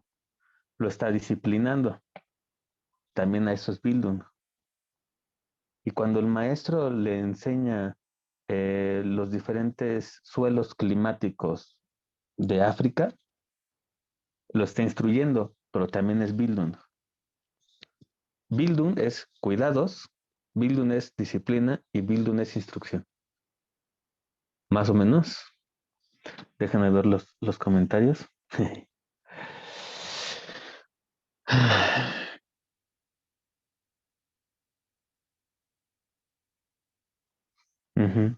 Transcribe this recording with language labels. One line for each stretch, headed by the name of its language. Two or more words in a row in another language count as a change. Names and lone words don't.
Spanish: Lo está disciplinando. También a eso es Bildung. Y cuando el maestro le enseña los diferentes suelos climáticos de África, lo está instruyendo, pero también es Bildung. Bildung es cuidados, Bildung es disciplina y Bildung es instrucción. Más o menos. Déjame ver los comentarios. Uh-huh.